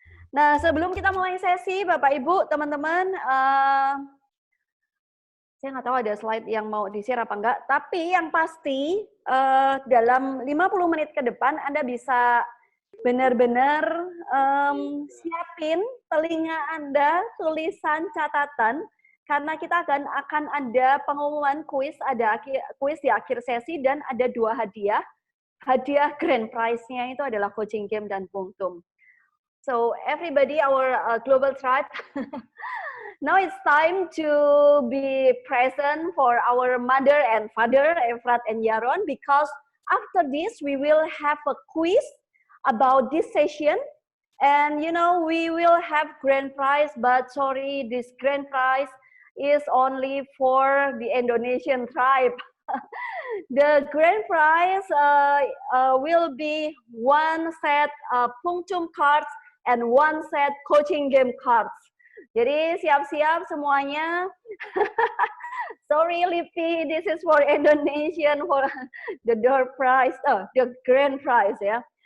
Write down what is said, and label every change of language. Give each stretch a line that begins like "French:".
Indonesian: Nah, sebelum kita mulai sesi, Bapak Ibu, teman-teman, saya nggak tahu ada slide yang mau di-share apa enggak, tapi yang pasti dalam 50 menit ke depan Anda bisa benar-benar siapin telinga Anda, tulisan, catatan, karena kita akan ada pengumuman kuis, ada kuis di akhir sesi dan ada 2 hadiah. Hadiah grand prize-nya itu adalah coaching game dan punktum.
English: So everybody, our global tribe, now it's time to be present for our mother and father, Efrat and Yaron, because after this we will have a quiz about this session, and you know we will have grand prize, but sorry, this grand prize is only for the Indonesian tribe. The grand prize will be 1 set punktum cards and 1 set coaching game cards.
Indonesian: Jadi siap-siap semuanya.
English: Sorry Lipi, this is for Indonesian for the door prize, the grand prize ya.